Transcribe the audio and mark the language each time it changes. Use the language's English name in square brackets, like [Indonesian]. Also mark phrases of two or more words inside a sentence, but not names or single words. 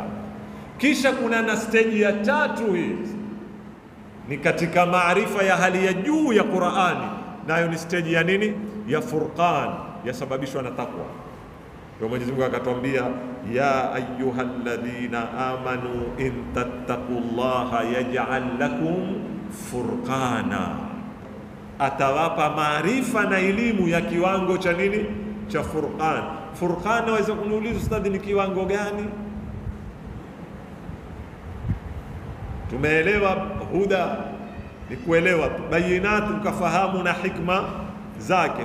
[Swahili] Kisha kuna na stage ya tatu, hii ni katika maarifa ya hali ya juu ya Qur'ani, nayo ni stage ya nini, ya furqan, yasababishwa na takwa. Kwa Mwenyezi Mungu akatwambia [Arabic] يا أيها الذين آمنوا إن تتقوا الله يجعل لكم فرقانا, [Swahili] atawapa maarifa na elimu ya kiwango cha nini, cha furqan. Furqan waweza kuniuliza ustadhi, ni kiwango gani? Tumeelewa huda ni kuelewa tu, bayinat ukafahamu na hikma zake.